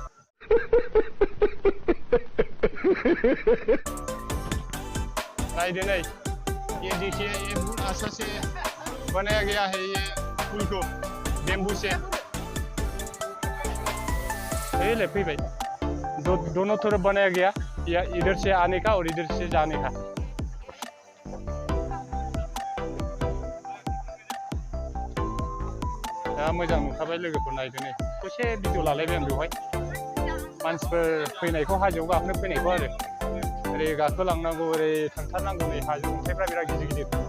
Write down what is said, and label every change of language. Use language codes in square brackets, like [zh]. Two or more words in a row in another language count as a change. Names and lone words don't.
[hi] राइड नहीं ये देखिए ये बहुत अच्छा से बनाया गया है ये पुल को बेम्बू से ले भाई दोनों तरफ बनाया गया या इधर से आने का और इधर से जाने का [brx] मोजां नुखाबाय लोगोफोर नायदो नै दसे भिडिअ लालायबाय आं बेवहाय मानसिफोर फैनायखौ हाजोआव गाखोनो फैनायखौ आरो ओरै गाखोलांनांगौ ओरै थांथारनांगौ नै हाजो अन्थाइफ्रा बिराद गिदिर गिदिर